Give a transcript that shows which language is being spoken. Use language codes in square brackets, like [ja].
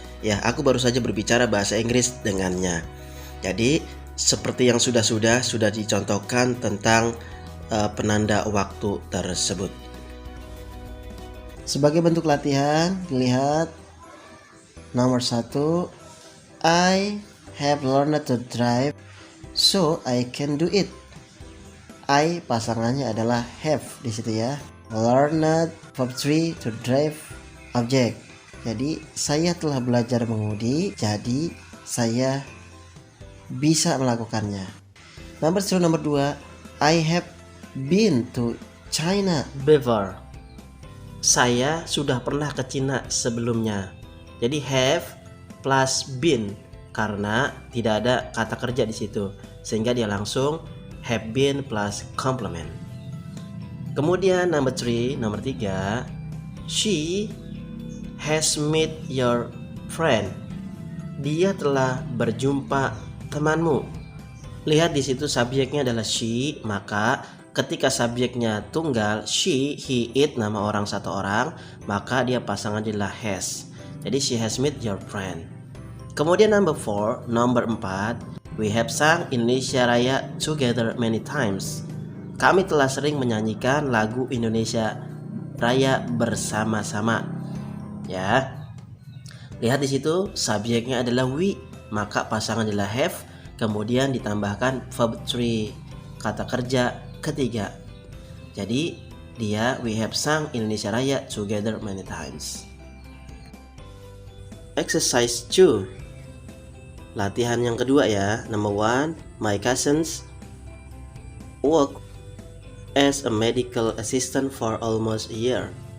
[id] Ya, aku baru saja berbicara bahasa Inggris dengannya. Jadi seperti yang sudah dicontohkan tentang penanda waktu tersebut. Sebagai bentuk latihan, lihat nomor 1, [en] I have learned to drive so I can do it. [id] I pasangannya adalah have di situ ya. [en] Learned verb 3 to drive object. [id] Jadi saya telah belajar mengemudi, jadi saya bisa melakukannya. Nomor 2, [en] I have been to China before. [id] Saya sudah pernah ke Cina sebelumnya. Jadi have plus been karena tidak ada kata kerja di situ, sehingga dia langsung have been plus complement. Kemudian nomor 3, [en] she has met your friend [id] dia telah berjumpa temanmu. Lihat di situ subjeknya adalah she, maka ketika subjeknya tunggal she, he, it, nama orang satu orang, maka dia pasangan adalah has. Jadi [en] she has met your friend. [id] Kemudian nomor 4, [en] we have sung Indonesia Raya together many times. [id] Kami telah sering menyanyikan lagu Indonesia Raya bersama-sama. Ya. Lihat di situ subjeknya adalah we, maka pasangan adalah have, kemudian ditambahkan verb 3, kata kerja ketiga. Jadi dia [en] we have sung Indonesia Raya together many times. Exercise 2. [id] Latihan yang kedua ya. [en] Number 1, my cousins work as a medical assistant for almost a year.